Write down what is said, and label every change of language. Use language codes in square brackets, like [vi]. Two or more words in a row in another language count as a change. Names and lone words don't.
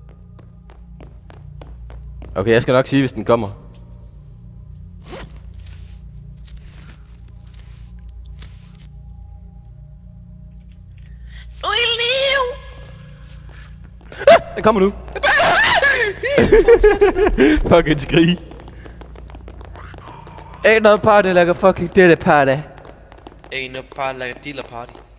[da] Okay, jeg skal nok sige, hvis den kommer. Den kommer nu. Fucking skrig. [en] Ain't no party like a fucking dinner party. Ain't no party like a dealer party.